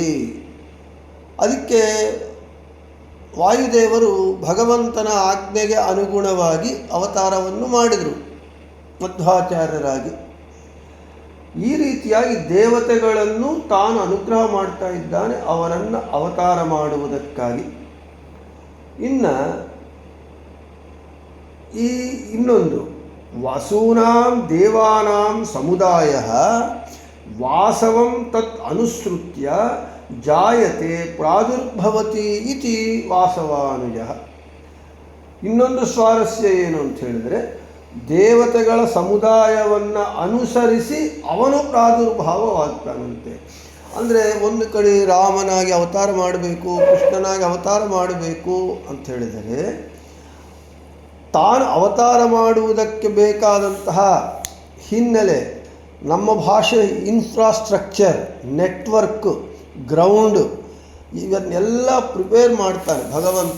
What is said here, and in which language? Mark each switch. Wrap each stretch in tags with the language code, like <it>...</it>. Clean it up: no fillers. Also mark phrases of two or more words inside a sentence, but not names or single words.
<kn>ಅದಕ್ಕೆ ವಾಯುದೇವರು ಭಗವಂತನ ಆಜ್ಞೆಗೆ ಅನುಗುಣವಾಗಿ ಅವತಾರವನ್ನು ಮಾಡಿದರು ಮಧ್ವಾಚಾರ್ಯರಾಗಿ. ಈ ರೀತಿಯಾಗಿ ದೇವತೆಗಳನ್ನು ತಾನು ಅನುಗ್ರಹ ಮಾಡ್ತಾ ಇದ್ದಾನೆ ಅವರನ್ನು ಅವತಾರ ಮಾಡುವುದಕ್ಕಾಗಿ. ಇನ್ನು ಇನ್ನೊಂದು</kn> <sa>ವಸೂನಾಂ ದೇವಾನಾಂ ಸಮುದಾಯಃ ವಾಸವಂ ತತ್ ಅನುಸೃತ್ಯ ಜಾಯತೆ ಪ್ರಾದುರ್ಭವತಿ ಇತಿ ವಾಸವಾನುಜಃ.</sa> <kn>ಇನ್ನೊಂದು ಸ್ವಾರಸ್ಯ ಏನು ಅಂತ ಹೇಳಿದರೆ, ದೇವತೆಗಳ ಸಮುದಾಯವನ್ನು ಅನುಸರಿಸಿ ಅವನು ಪ್ರಾದುರ್ಭಾವವಾಗ್ತಾನಂತೆ. ಅಂದರೆ ಒಂದು ಕಡೆ ರಾಮನಾಗಿ ಅವತಾರ ಮಾಡಬೇಕು, ಕೃಷ್ಣನಾಗಿ ಅವತಾರ ಮಾಡಬೇಕು ಅಂತ ಹೇಳಿದರೆ ತಾನು ಅವತಾರ ಮಾಡುವುದಕ್ಕೆ ಬೇಕಾದಂತಹ ಹಿನ್ನೆಲೆ, ನಮ್ಮ ಭಾಷೆ</kn> <en>infrastructure, network, ground</en> <kn>ಇವನ್ನೆಲ್ಲ ಪ್ರಿಪೇರ್ ಮಾಡ್ತಾನೆ ಭಗವಂತ.</kn>